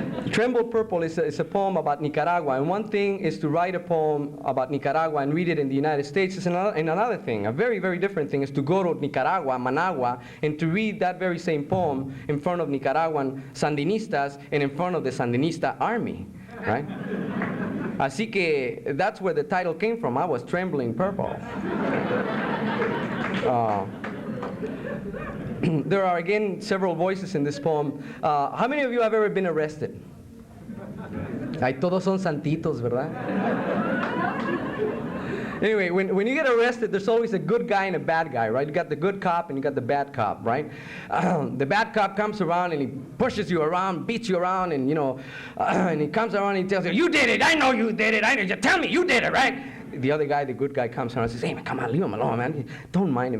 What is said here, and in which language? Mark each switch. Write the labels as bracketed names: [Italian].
[English] Tremble Purple is a poem about Nicaragua, and one thing is to write a poem about Nicaragua and read it in the United States, and another thing, a very, very different thing, is to go to Nicaragua, Managua, and to read that very same poem in front of Nicaraguan Sandinistas and in front of the Sandinista army, right? [Spanish] Así que [English] that's where the title came from. I was trembling purple. There are, again, several voices in this poem. How many of you have ever been arrested? [Spanish] Ay, todos son santitos, ¿verdad? [English] Anyway, when you get arrested, there's always a good guy and a bad guy, right? You got the good cop and you got the bad cop, right? The bad cop comes around and he pushes you around, beats you around, and and he comes around and he tells you, "You did it! I know you did it! I know you. Tell me you did it, right?" The other guy, the good guy, comes around and says, "Hey, man, come on, leave him alone, man. Don't mind him.